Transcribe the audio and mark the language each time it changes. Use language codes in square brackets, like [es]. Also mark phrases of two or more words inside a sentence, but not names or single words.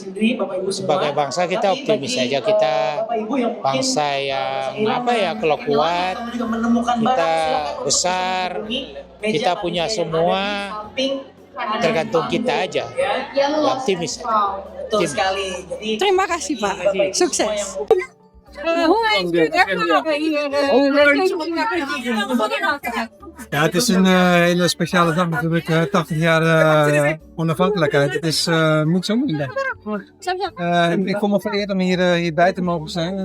[id] Sebagai bangsa kita optimis saja, kita bangsa yang kalau kuat, kita besar, kita punya semua, tergantung kita aja. Ya, optimis. Betul sekali. Terima kasih Pak, sukses. [nl] Ja, het is een hele speciale dag natuurlijk, 80 jaar onafhankelijkheid. Het is niet zo moeilijk. Ik kom me vereerd om hierbij te mogen zijn.